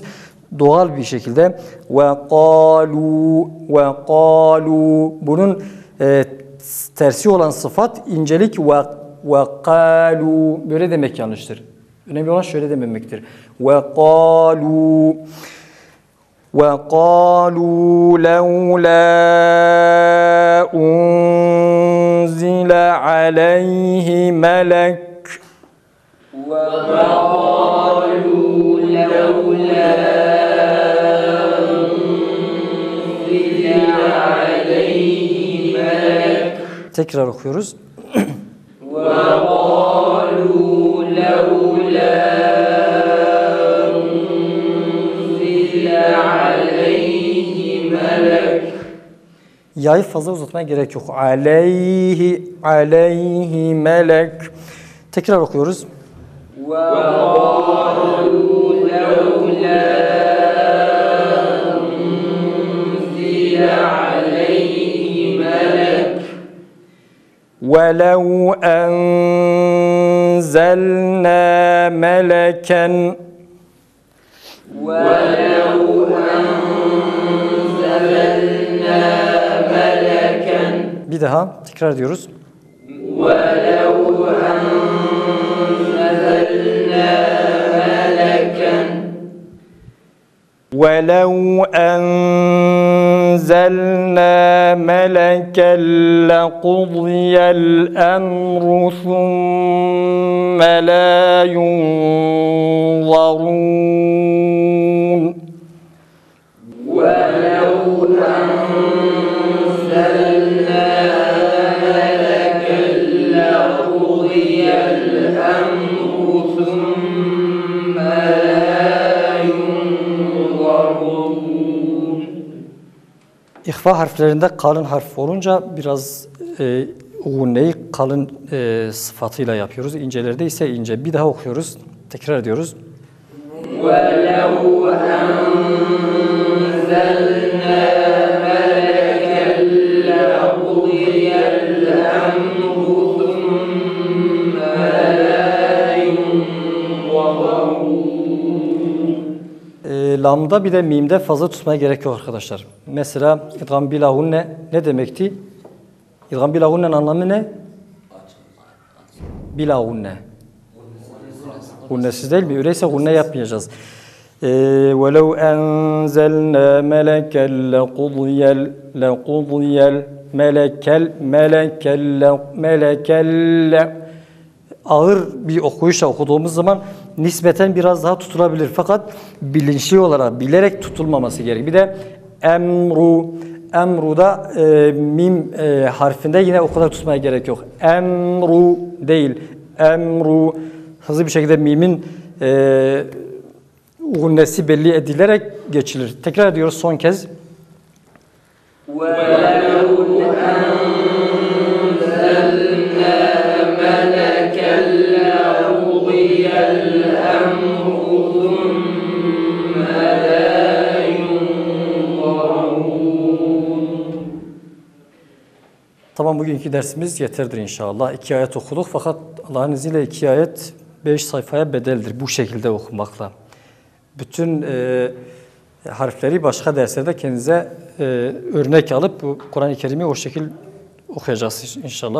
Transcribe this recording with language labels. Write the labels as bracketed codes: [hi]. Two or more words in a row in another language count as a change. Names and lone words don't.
[tr] Doğal bir şekilde [ar] وقالوا [tr] bunun tersi olan sıfat incelik [ar] وقالوا [tr] böyle demek yanlıştır. Önemli olan şöyle dememektir. [ar] وقالوا وَقَالُوا لَوْلَا أُنْزِلَ عَلَيْهِ مَلَكٌ وَقَالُوا لَوْلَا أُنْزِلَ عَلَيْهِ مَلَكٌ. [tr] Tekrar okuyoruz. [ar] وَقَالُوا لَوْلَا [tr] Ya'yı fazla uzatmaya gerek yok. [ar] عليه ملك. [tr] Tekrar okuyoruz. [ar] وَقَالُوا لَوْلَا أُنْزِلَ عَلَيْهِ مَلَكٌ وَلَوْ أَنزَلْنَا مَلَكًا وَلَوْ أَنزَلْنَا مَلَكًا. [tr] Bir daha tekrar ediyoruz. [ar] وَلَوْ أَنزَلْنَا مَلَكًا وَلَوْ أَنزَلْنَا مَلَكًا لَقُضِيَ الْأَمْرُ ثُمَّ لَا يُنظَرُونَ. وَلَوْ أَنزَلْنَا مَلَكًا لَقُضِيَ الْأَمْرُ ثُمَّ لَا يُنظَرُونَ. [tr] İhfa harflerinde kalın harf olunca biraz gunneyi kalın sıfatıyla yapıyoruz. İncelerde ise ince. Bir daha okuyoruz. Tekrar ediyoruz. [ar] وَلَوْ أَنزَلْنَا مَلَكًا لَقُضِيَ الْأَمْرُ ثُمَّ لَا يُنظَرُونَ. [tr] Lamda bir de mimde fazla tutmaya gerek yok arkadaşlar. Mesela idgam bilahunne ne demekti? İdgam bilahunne'nin anlamı ne? Bilahunne. Gunnesiz değil mi? Öyleyse gunne yapmayacağız. [ar] وَلَوْ أَنْزَلْنَا مَلَكًا لَقُضِيَ مَلَكًا [tr] ağır bir okuyuşla okuduğumuz zaman nispeten biraz daha tutulabilir. Fakat bilinçli olarak, bilerek tutulmaması gerek. Bir de emru'da mim harfinde yine o kadar tutmaya gerek yok. Emru değil. Emru hızlı bir şekilde mimin gunnesi belli edilerek geçilir. Tekrar ediyoruz son kez. [ar] ولو أنزلنا ملكا لقضي الأمر ثم لا ينظرون. [tr] Tamam, bugünkü dersimiz yeterdir inşallah. 2 ayet okuduk fakat Allah'ın izniyle 2 ayet 5 sayfaya bedeldir bu şekilde okumakla. Bütün harfleri başka derslerde kendinize örnek alıp bu Kur'an-ı Kerim'i o şekilde okuyacağız inşallah.